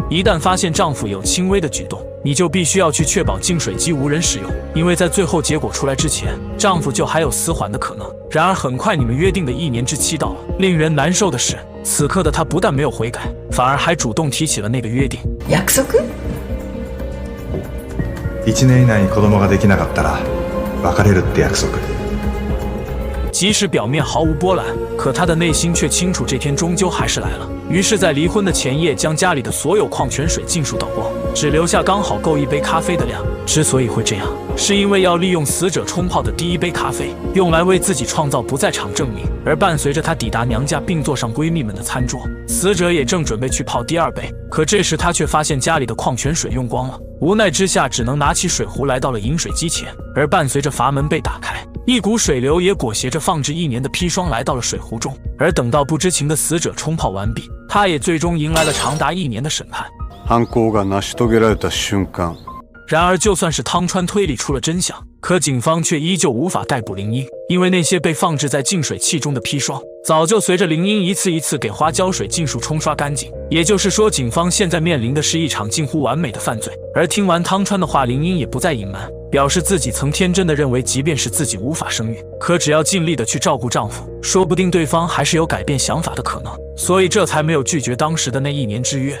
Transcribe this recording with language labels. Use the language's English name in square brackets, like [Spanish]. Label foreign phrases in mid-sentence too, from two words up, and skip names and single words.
[Chinese] 一旦发现丈夫有轻微的举动，你就必须要去确保净水机无人使用，因为在最后结果出来之前，丈夫就还有死缓的可能。然而很快你们约定的1年之期到了，令人难受的是，此刻的他不但没有悔改，反而还主动提起了那个约定。 [Japanese] 約束？1年以内に子供ができなかったら別れるって約束。 [Chinese] 即使表面毫无波澜，可他的内心却清楚这天终究还是来了。于是，在离婚的前夜，将家里的所有矿泉水尽数倒光，只留下刚好够1杯咖啡的量。之所以会这样，是因为要利用死者冲泡的第1杯咖啡，用来为自己创造不在场证明。而伴随着她抵达娘家，并坐上闺蜜们的餐桌，死者也正准备去泡第2杯，可这时她却发现家里的矿泉水用光了。无奈之下，只能拿起水壶来到了饮水机前。而伴随着阀门被打开，一股水流也裹挟着放置1年的砒霜来到了水壶中。而等到不知情的死者冲泡完毕，他也最终迎来了长達1年的审判。 [Japanese] 犯行が成し遂げられた瞬間。 [Chinese] 然而，就算是汤川推理出了真相，可警方却依旧无法逮捕林英，因为那些被放置在净水器中的砒霜，早就随着林英一次一次给花椒水尽数冲刷干净。也就是说，警方现在面临的是一场近乎完美的犯罪。而听完汤川的话，林英也不再隐瞒，表示自己曾天真的认为，即便是自己无法生育，可只要尽力的去照顾丈夫，说不定对方还是有改变想法的可能，所以这才没有拒绝当时的那1年之约。